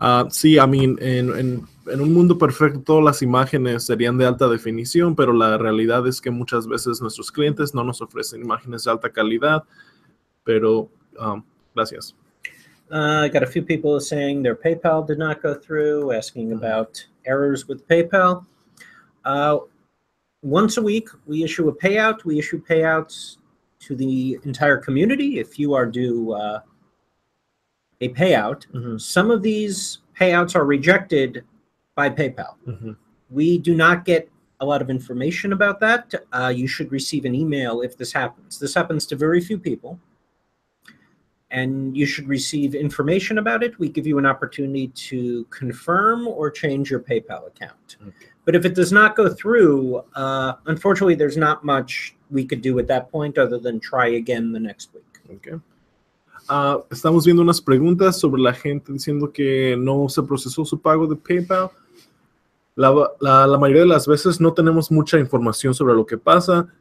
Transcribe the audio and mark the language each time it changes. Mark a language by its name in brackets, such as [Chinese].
[Spanish] Sí, en un mundo perfecto todas las imágenes serían de alta definición, pero la realidad es que muchas veces nuestros clientes no nos ofrecen imágenes de alta calidad, pero gracias. [English] I got a few people saying their PayPal did not go through, asking about errors with PayPal. Once a week, we issue a payout. We issue payouts to the entire community. If you are due a payout, some of these payouts are rejected by PayPal. We do not get a lot of information about that. You should receive an email if this happens. This happens to very few people. And you should receive information about it. We give you an opportunity to confirm or change your PayPal account. But if it does not go through, unfortunately, there's not much we could do at that point other than try again the next week. Okay. [Spanish] Estamos viendo unas preguntas sobre la gente diciendo que no se procesó su pago de PayPal. La mayoría de las veces no tenemos mucha información sobre lo que pasa.